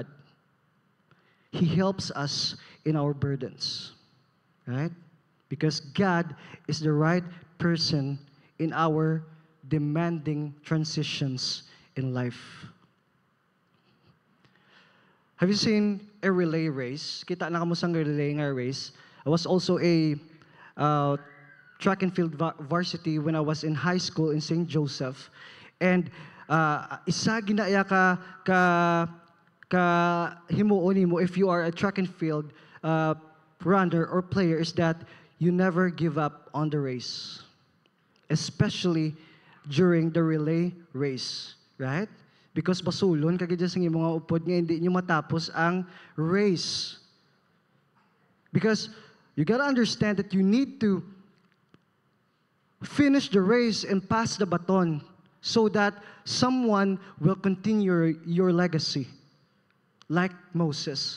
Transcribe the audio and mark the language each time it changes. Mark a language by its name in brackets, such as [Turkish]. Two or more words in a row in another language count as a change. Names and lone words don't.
[English] He helps us in our burdens, right? Because God is the right person in our demanding transitions in life. Have you seen a relay race? [Hiligaynon] Kita na kamo sang relay nga race. [English] I was also a track and field varsity when I was in high school in St. Joseph. And [Hiligaynon] isa ginaya ka himuon mo [English] if you are a track and field runner or player is that you never give up on the race. Especially during the relay race, right? [Hiligaynon] Because basulon kagid sa mga upod nga hindi nyo matapos ang race. [English] Because you gotta understand that you need to finish the race and pass the baton so that someone will continue your legacy. Like Moses.